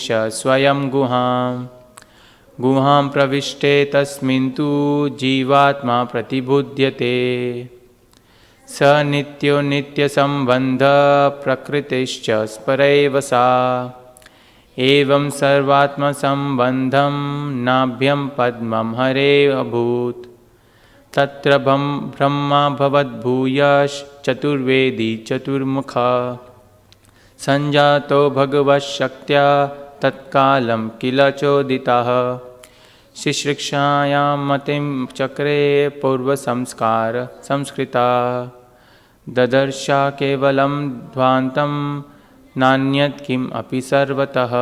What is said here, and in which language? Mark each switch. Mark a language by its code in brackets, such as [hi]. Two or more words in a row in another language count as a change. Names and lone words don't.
[sa] स्वयं गुहां प्रविष्टे तस्मिन् तु जीवात्मा प्रतिबुध्यते स नित्यो नित्यसम्बन्धः प्रकृतिश्च स्परैव सा एवं सर्वात्मसम्बन्धं नाभ्यं पद्मं हरे अभूत् तत्र ब्रह्मा भवद्भूयश्चतुर्वेदी चतुर्मुखः સંજાતો ભગવશક્ત્યા તત્કાલમ કિલ ચોદિતઃ શિશ્રિક્ષાયામ મતિમ ચક્રે પૂર્વ સંસ્કાર સંસ્કૃતા દદર્શા કેવલમ ધ્વાંતમ નાન્યત કિમ અપિ સર્વતઃ